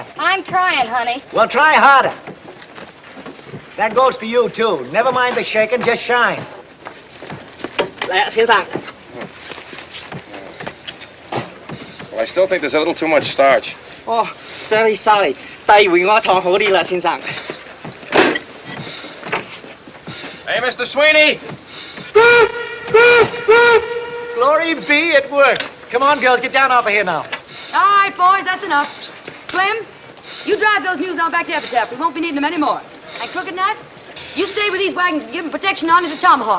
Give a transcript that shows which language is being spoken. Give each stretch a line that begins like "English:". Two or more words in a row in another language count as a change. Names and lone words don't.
English: I'm trying, honey. Well, try harder. That goes for you, too. Never mind the shaking, just shine.
Cantonese: 来，先生。
English: Well, I still think there's a little too much starch. Oh, very sorry.
Cantonese: 第二回我糖好啲啦，先生。
English: Hey, Mr. Sweeney! Glory be, it works. Come on, girls, get down off of here now. All right, boys, that's enough. Clem, you drive those mules on back to Epitaph. We won't be needing them anymore. And Crooked Knife, you stay with these wagons and give them protection on to the Tomahawk.